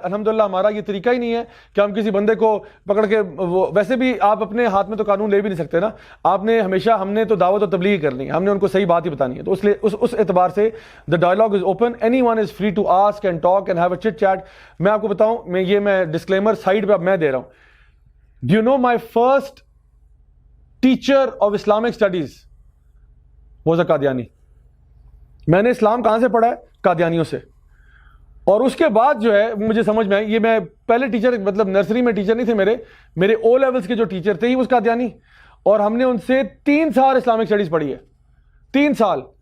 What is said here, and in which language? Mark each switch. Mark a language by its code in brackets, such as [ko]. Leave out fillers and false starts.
[ur] الحمدللہ ہمارا یہ طریقہ ہی نہیں ہے کہ ہم کسی بندے کو پکڑ کے, ویسے بھی آپ اپنے ہاتھ میں تو قانون لے بھی نہیں سکتے نا. آپ نے ہمیشہ, ہم نے تو دعوت و تبلیغ کرنی ہے, ہم نے ان کو صحیح بات ہی بتانی ہے. تو اس لیے اس اعتبار سے [en] The dialogue is open. Anyone is free to ask and talk and have a chit chat. [ur] میں آپ کو بتاؤں, میں ڈسکلیمر سائڈ پہ اب میں دے رہا ہوں. [en] Do you know my first teacher of Islamic studies was a Qadiani. [ur] میں نے اسلام کہاں سے پڑھا ہے؟ قادیانیوں سے. اور اس کے بعد جو ہے مجھے سمجھ میں آئی, یہ میں پہلے ٹیچر, مطلب نرسری میں ٹیچر نہیں تھے میرے او لیولس کے جو ٹیچر تھے ہی اس قادیانی, اور ہم نے ان سے 3 سال اسلامک اسٹڈیز پڑھی ہے, 3 سال.